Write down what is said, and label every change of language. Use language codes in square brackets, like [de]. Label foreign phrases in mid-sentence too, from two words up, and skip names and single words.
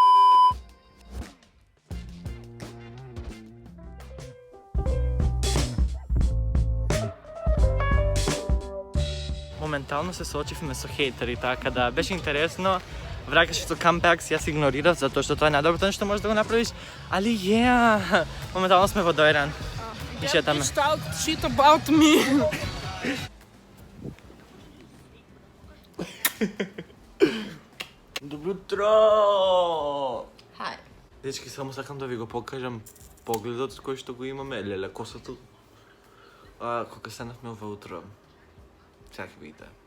[mk] Моментално се соочивме со хейтери, така да беше интересно. Вракаше со камбекс, јас игнорирав, затоа што тоа е најдоброто нешто можеш да го направиш. Али моментално сме во Дојран. И шетаме. [en] Talk shit about me. [mk] Добро утро! Хај. Дечки, само сакам да ви го покажам погледот кој што го имаме, леле косото. Кога станавме ова утро. Сега ќе видите.